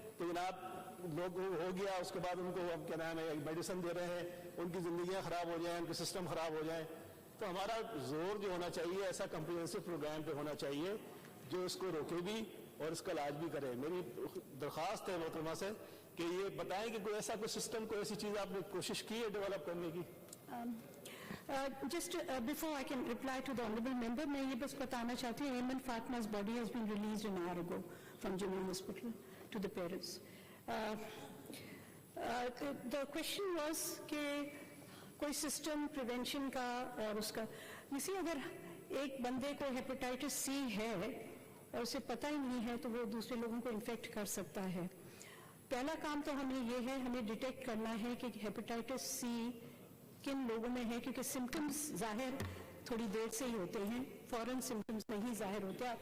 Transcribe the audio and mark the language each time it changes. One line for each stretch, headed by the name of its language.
Urdu: جناب لوگ ہو گیا، اس کے بعد ان کو اب کیا نام ہے میڈیسن دے رہے ہیں، ان کی زندگیاں خراب ہو جائیں، ان کے سسٹم خراب ہو جائیں. تو ہمارا زور جو ہونا چاہیے ایسا کمپریہنسو پروگرام پہ ہونا چاہیے جو اس کو روکے بھی اور اس کا علاج بھی کرے. میری درخواست ہے محترمہ سے کہ یہ بتائیں کہ کوئی ایسا کوئی سسٹم، کوئی ایسی چیز آپ نے کوشش کی ہے ڈیولپ کرنے کی.
English: Just before I can reply to the honorable member,
Urdu: میں یہ بس بتانا چاہتی ہوں
English: Aiman Fatima's body has been released an hour ago from Jammu Hospital to the parents. The question was
Urdu: کہ کوئی سسٹم پریونشن کا اور اس کا اسی اگر ایک بندے کو ہیپیٹائٹس سی ہے اور اسے پتہ ہی نہیں ہے تو وہ دوسرے لوگوں کو انفیکٹ کر سکتا ہے. پہلا کام تو ہمیں یہ ہے ہمیں ڈیٹیکٹ کرنا ہے کہ ہیپیٹائٹس سی کن لوگوں میں ہے، کیونکہ سمٹمز ظاہر تھوڑی دیر سے ہی ہوتے ہیں، فوراً سمٹمز نہیں ظاہر ہوتے.